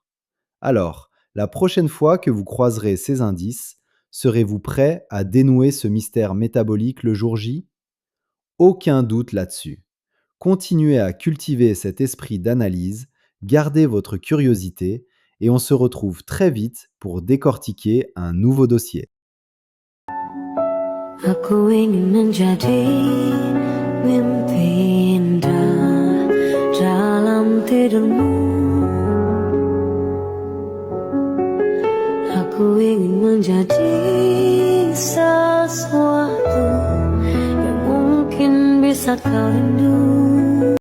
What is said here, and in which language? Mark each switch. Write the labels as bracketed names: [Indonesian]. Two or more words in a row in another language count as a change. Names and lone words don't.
[French] Alors, la prochaine fois que vous croiserez ces indices, serez-vous prêt à dénouer ce mystère métabolique le jour J? Aucun doute là-dessus. Continuez à cultiver cet esprit d'analyse, gardez votre curiosité et on se retrouve très vite pour décortiquer un nouveau dossier. [Indonesian] Aku ingin menjadi mimpi indah dalam tidurmu. Aku ingin menjadi sesuatu yang mungkin bisa kau rindu.